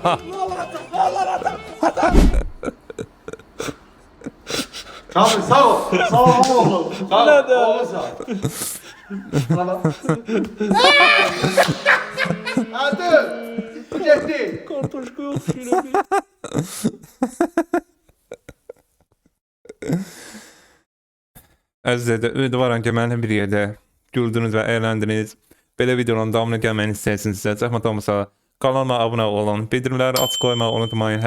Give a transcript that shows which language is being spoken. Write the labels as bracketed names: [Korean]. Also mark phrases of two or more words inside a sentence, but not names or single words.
[Turkish] Ne olur ata. Ne olur ata. Abi sağ ol. Sağ ol oğlum. Sağ ol. Oğlum sağ ol. Tamam. Hadi. Gitti. Kartoşka yok şöyle bir. [Azerbaijani] Əzizdə, ümidvaram ki, mənimlə bir yerdə güldünüz və əğləndiniz. Belə videonun davamını gəlməyini istəyirsinizsə, zəhmət olmasa kanalıma abunə olun, bildirimləri açıq qoymağı unutmayın.